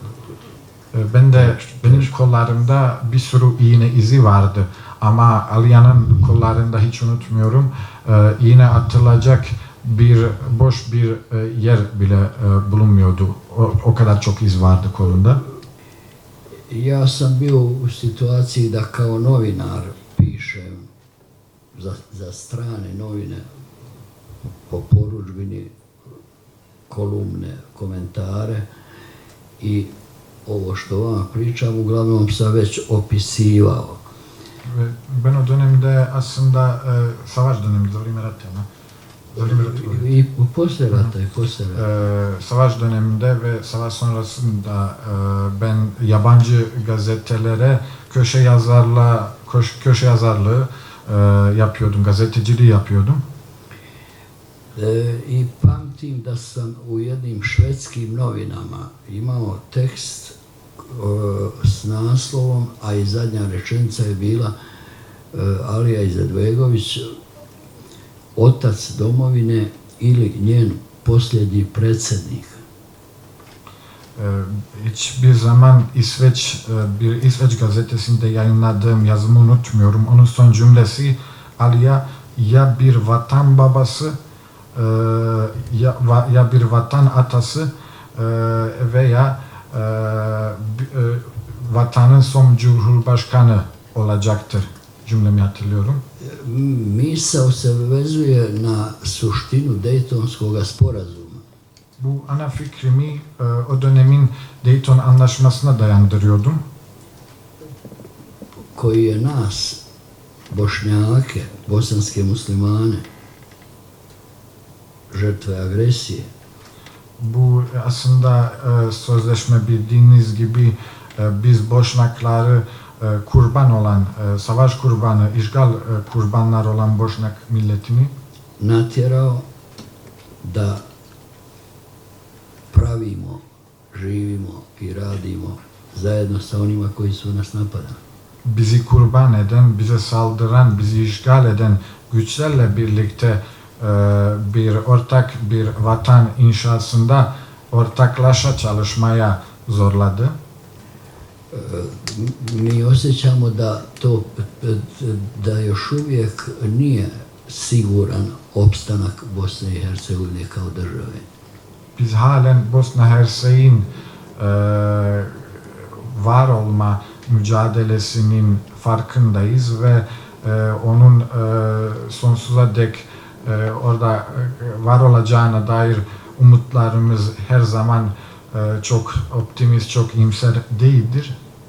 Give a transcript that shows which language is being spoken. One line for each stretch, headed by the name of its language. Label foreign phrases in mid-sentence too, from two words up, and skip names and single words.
Turkish: Benim kollarımda bir sürü iğne izi vardı. Ama Aliya'nın kollarında hiç unutmuyorum. İğne atılacak boş bir yer bile bulunmuyordu. O kadar çok iz vardı kolunda.
Bosnian: Ja sam bio u situaciji da kao novinar pišem za strane novine po porudžbini, kolumne, komentare i ovo što vama pričam uglavnom sam već opisivao.
Turkish: Ben o dönemde aslında savaş döneminde,
Bosnian: I poslije rata.
Turkish: Savaş döneminde ve savaş sonrasında ben yabancı gazetelere köşe yazarlığı yapıyordum, gazeteciliği yapıyordum.
Bosnian: I pamtim da sam u jednim švedskim novinama imao tekst s naslovom, a i zadnja rečenica je bila Alija Izetbegović otac domovine ili njen posljednji predsjednik?
Turkish: Hiçbir zaman bir İsveç gazetesinde yayınladığım yazımı unutmuyorum. Onun son cümlesi Alija ya bir vatan babası ya bir vatan atası veya vatanın son cumhurbaşkanı olacaktır. Cümlemi hatırlıyorum.
Bosnian: Misao se vezuje na suštinu Dejtonskog sporazuma.
Turkish: Bu ana fikrimi o dönemin Dayton Anlaşması'na dayandırıyordum.
Bosnian: Koji je nas, Bošnjake, bosanske muslimane, žrtve agresije,
Turkish: Bu aslında sözleşme bildiğiniz gibi biz Boşnakları kurban olan, savaş kurbanı, işgal kurbanlar olan Boşnak milletini
Bosnian: natjerao da pravimo, živimo i radimo zajedno sa onima koji su nas napadali.
Turkish: bizi kurban eden, bize saldıran, bizi işgal eden güçlerle birlikte bir vatan inşasında ortaklaşa çalışmaya zorladı.
Bosnian: Mi osjećamo da još uvijek nije siguran opstanak Bosne i Hercegovine kao države.
Turkish: Biz halen Bosna Hersek'in var olma mücadelesinin farkındayız ve onun sonsuza dek orada var olacağına dair umutlarımız her zaman çok optimist, çok iyimser değildir.